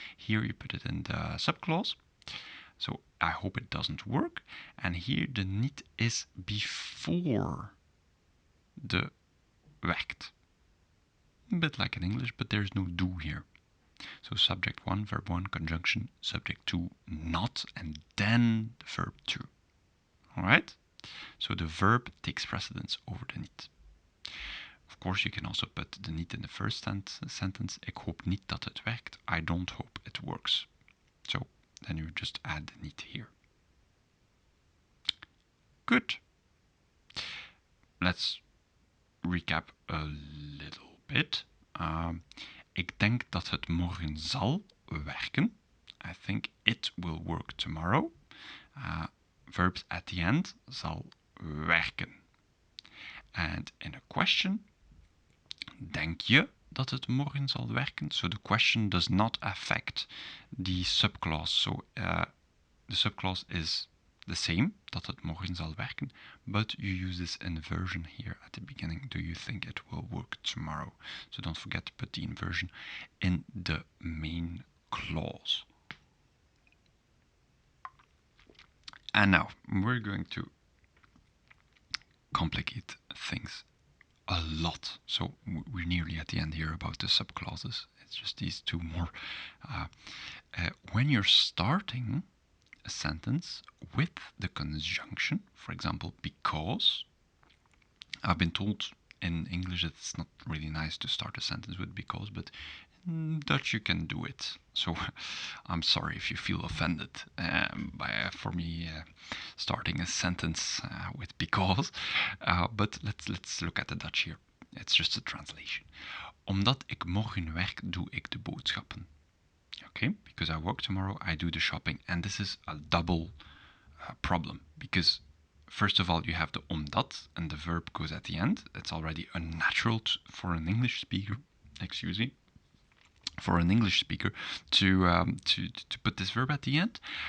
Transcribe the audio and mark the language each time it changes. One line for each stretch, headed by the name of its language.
English: Here you put it in the subclause. So I hope it doesn't work. And here the niet is before the werkt. A bit like in English, but there's no do here. So subject 1, verb 1, conjunction, subject 2, not, and then the verb 2. Alright? So the verb takes precedence over the niet. Of course, you can also put the niet in the first sentence.
Dutch: Ik hoop niet dat het werkt.
English: I don't hope it works. So then you just add the niet here. Good. Let's recap a little bit.
Dutch: Ik denk dat het morgen zal werken.
English: I think it will work tomorrow. Verbs at the end,
Dutch: zal werken.
English: And in a question,
Dutch: denk je dat het morgen zal werken?
English: So the question does not affect the subclause. So the subclause is the same,
Dutch: dat het morgen zal werken,
English: but you use this inversion here at the beginning. Do you think it will work tomorrow? So don't forget to put the inversion in the main clause. And now we're going to complicate things a lot. So we're nearly at the end here about the subclauses. It's just these two more. When you're starting a sentence with the conjunction, for example, because, I've been told in English it's not really nice to start a sentence with because, but in Dutch you can do it. So I'm sorry if you feel offended for me starting a sentence with because, but let's look at the Dutch here. It's just a translation.
Dutch: Omdat ik morgen werk, doe ik de boodschappen.
English: Okay, because I work tomorrow, I do the shopping, and this is a double problem, because first of all you have the omdat and the verb goes at the end. It's already unnatural for an English speaker, for an English speaker to put this verb at the end.